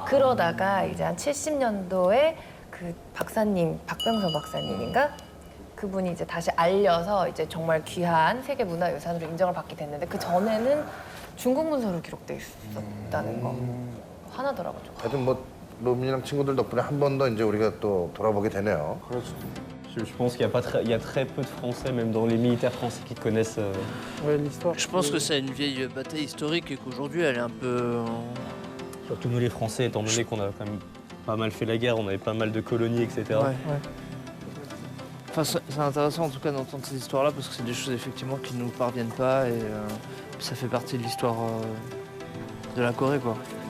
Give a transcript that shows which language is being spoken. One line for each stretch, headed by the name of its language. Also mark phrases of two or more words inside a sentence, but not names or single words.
Korean: 그러다가 이제 한 70년도에 그 박사님, 박병서 박사님인가? 그분이 이제 다시 알려서 이제 정말 귀한 세계 문화유산으로 인정을 받게 됐는데 그 전에는 중국 문서로 기록돼 있었다는 거. 화나더라고요. 하여튼 뭐 로민이랑 친구들 덕분에 한 번 더 이제 우리가 또 돌아보게 되네요.
French: Je pense qu'il y a pas très, il y a très peu de Français, même dans les militaires français, qui connaissent. Ouais, l'histoire. Je pense que c'est une vieille bataille historique et qu'aujourd'hui elle est un peu. Surtout nous les Français, étant donné qu'on a quand même pas mal fait la guerre, on avait pas mal de colonies, etc. Ouais. Enfin, c'est intéressant en tout cas d'entendre ces histoires-là parce que c'est des choses effectivement qui ne nous parviennent pas et ça fait partie de l'histoire de la Corée, quoi.